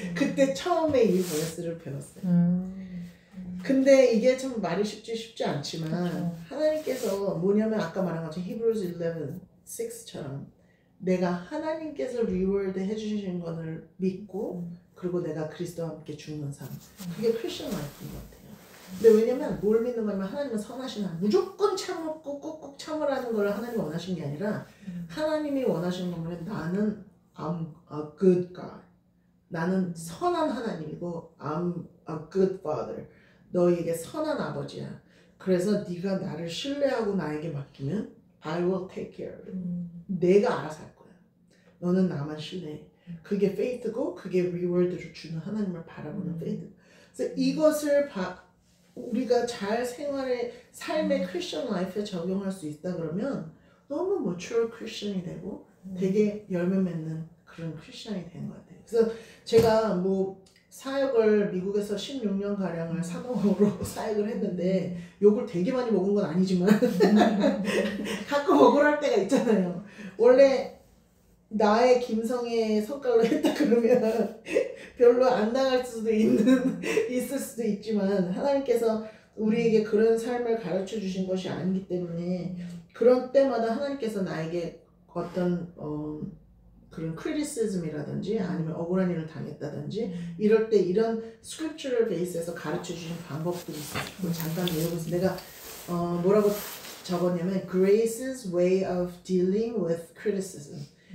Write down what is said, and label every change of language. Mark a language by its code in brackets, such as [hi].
[ko] 그때 처음에 이 버스를 배웠어요. 근데 이게 참 말이 쉽지 않지만 하나님께서 뭐냐면 아까 말한 것처럼 Hebrews 11:6처럼 내가 하나님께서 리워드 해주신 것을 믿고 그리고 내가 그리스도와 함께 죽는 삶. 그게 크리스천 라이프인 것 같아요. 근데 왜냐면 뭘 믿는 거냐면 하나님은 선하신 하나님. 무조건 참고 꾹꾹 참으라는 걸 하나님이 원하신 게 아니라 하나님이 원하시는 건 나는 [en] I'm a good God. [ko] 나는 선한 하나님이고 [en] I'm a good father. [ko] 너에게 선한 아버지야. 그래서 네가 나를 신뢰하고 나에게 맡기면 [en] I will take care of it. [ko] 내가 알아서 할 거야. 너는 나만 신뢰해. 그게 faith고 그게 reward를 주는 하나님을 바라보는 faith. 그래서 이것을 우리가 잘 삶의 크리스천 라이프에 적용할 수 있다 그러면 너무 mature 크리스천이 되고 되게 열매 맺는 그런 크리스천이 되는 것 같아요. 그래서 제가 뭐 사역을 미국에서 16년 가량을 사동으로 사역을 했는데 욕을 되게 많이 먹은 건 아니지만 가끔 억울할 때가 있잖아요. 원래 나의 김성의 성깔로 했다 그러면 별로 안 나갈 수도 있을 수도 있지만 하나님께서 우리에게 그런 삶을 가르쳐 주신 것이 아니기 때문에 그런 때마다 하나님께서 나에게 어떤 그런 크리티시즘이라든지 아니면 억울한 일을 당했다든지 이럴 때 이런 스크립처럴 베이스에서 가르쳐 주신 방법들이 있어요. 잠깐 외우면서 내가 뭐라고 적었냐면 [en] Grace's way of dealing with criticism.